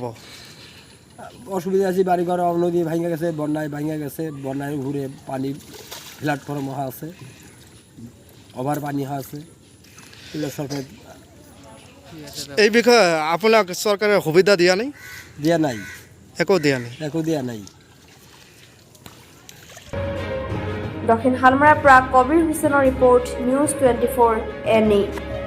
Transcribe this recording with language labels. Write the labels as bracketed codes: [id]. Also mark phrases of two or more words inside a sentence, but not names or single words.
[bn] অসুবিধা আছে, বাড়িঘর নদী ভাঙা গেছে, বন্যায় ভাঙা গেছে, বন্যায় ঘুরে পানি প্ল্যাটফর্ম হওয়া আছে, ওভার পানি হওয়া আছে। এগুলো সরকার এই বিষয়ে আপনার সরকারের সুবিধা দিয়া নেই? দেওয়া নাই, একো দিয়া নেই। একো দেওয়া নাই। [as] দক্ষিণ হালমাৰাৰ পৰা কবিৰ হুছেইনৰ ৰিপৰ্ট, নিউজ 24 NE।